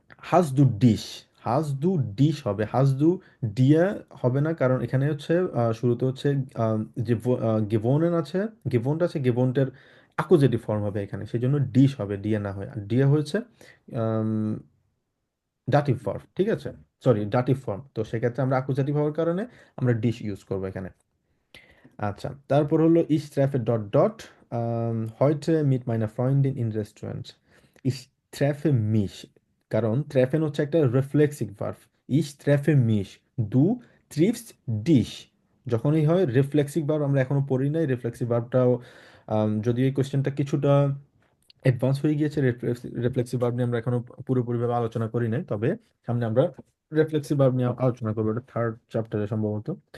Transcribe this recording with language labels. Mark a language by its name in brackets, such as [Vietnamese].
[Bangla] হাজ দু ডিশ, হাজ দু ডিশ হবে, হাজ দু ডিয়া হবে না, কারণ এখানে হচ্ছে শুরুতে হচ্ছে আহ, যে গিভনের আছে, গিভনটা আছে, গিভনটার অ্যাকুজেটিভ ফর্ম হবে এখানে, সেই জন্য ডিশ হবে, ডিয়া না হয়। আর ডিয়া হয়েছে ডাটিভ ফর্ম, ঠিক আছে, সরি ডাটিভ ফর্ম, তো সেক্ষেত্রে আমরা অ্যাকুজেটিভ হওয়ার কারণে আমরা ডিশ ইউজ করবো এখানে। আচ্ছা, তারপর হলো [German] ich treffe ডট ডট heute mit meiner Freundin in Restaurant। ich treffe mich, [Bangla] কারণ treffen হচ্ছে একটা reflexive verb. [German] ich treffe mich, du triffst dich, [Bangla] যখনই হয় রিফ্লেক্সিভ ভার্ব, আমরা এখনো পড়ি নাই রিফ্লেক্সিভ ভার্বটাও, যদিও এই কোশ্চেনটা কিছুটা অ্যাডভান্স হয়ে গিয়েছে, রিফ্লেক্সিভ ভার্ব নিয়ে আমরা এখনো পুরোপুরিভাবে আলোচনা করি নাই, তবে সামনে আমরা রিফ্লেক্সিভ ভার্ব নিয়ে আলোচনা করবো, এটা থার্ড চ্যাপ্টারে সম্ভবত।